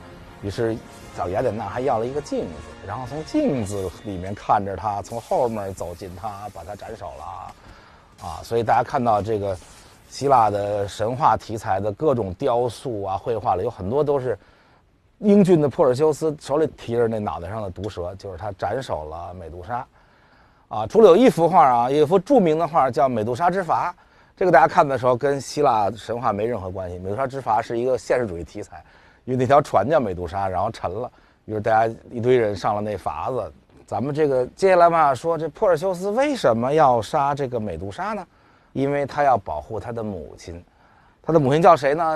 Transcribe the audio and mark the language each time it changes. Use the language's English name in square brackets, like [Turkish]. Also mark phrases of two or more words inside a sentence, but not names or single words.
[Chinese] 於是找雅典娜還要了一個鏡子，然後從鏡子裡面看着他，從後面走近他，把他斩首了，啊，所以大家看到這個希臘的神話題材的各種雕塑啊、繪畫了，有很多都是英俊的珀爾修斯手裡提着那腦袋上的毒蛇，就是他斩首了美杜莎，啊，除了有一幅畫啊，有一幅著名的畫叫《美杜莎之筏》，這個大家看的時候跟希臘神話沒任何關係。美杜莎之筏是一個現實主義題材，因為那條船叫美杜莎，然後沉了，於是大家一堆人上了那筏子。咱們這個接下來嘛，說這珀爾修斯為什麼要殺這個美杜莎呢？因為他要保護他的母親，他的母親叫誰呢？